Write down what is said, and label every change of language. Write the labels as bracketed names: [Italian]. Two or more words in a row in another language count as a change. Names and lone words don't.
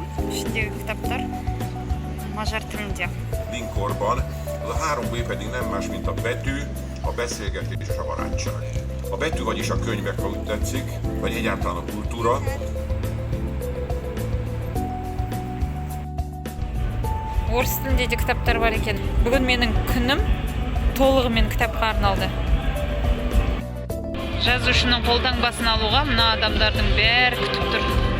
[Kazakh] Ішіндегі кітаптар мажар тілінде. [Hungarian] Linkorban az a 3B pedig nem más, mint a betű, a beszélgetés és a barátság. A betű, vagyis a könyvek, ha úgy tetszik, vagy egyáltalán a kultúra. [Kazakh] Орыс тілінде де кітаптар бар екен. Бүгін менің күнім толығымен кітапқа арналды. Жазушының қолтаңбасын алуға мына адамдардың бәрі күтіп тұр.